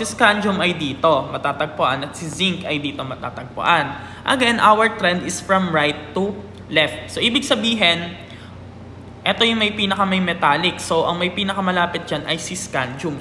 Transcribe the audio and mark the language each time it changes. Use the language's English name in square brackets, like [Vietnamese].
[Filipino] Si scandium ay dito matatagpuan at si zinc ay dito matatagpuan. [English] Again, our trend is from right to left. [Filipino] So, ibig sabihin, ito yung may may metallic. So, ang may pinakamalapit dyan ay si scandium.